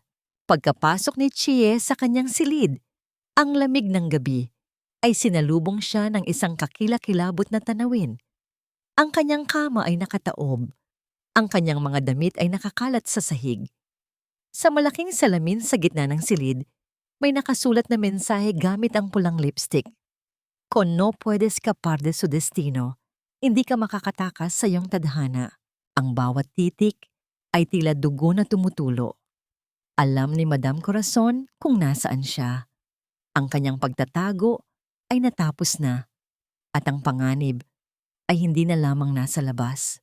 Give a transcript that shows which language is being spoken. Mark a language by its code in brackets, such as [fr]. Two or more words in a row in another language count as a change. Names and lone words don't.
[tl] Pagkapasok ni Chie sa kanyang silid, ang lamig ng gabi, ay sinalubong siya ng isang kakilakilabot na tanawin. Ang kanyang kama ay nakataob. Ang kanyang mga damit ay nakakalat sa sahig. Sa malaking salamin sa gitna ng silid, may nakasulat na mensahe gamit ang pulang lipstick. [es] Kung no puedes escapar de su destino, [tl] hindi ka makakatakas sa iyong tadhana. Ang bawat titik ay tila dugo na tumutulo. Alam ni Madam Corazon kung nasaan siya. Ang kanyang pagtatago ay natapos na at ang panganib ay hindi na lamang nasa labas.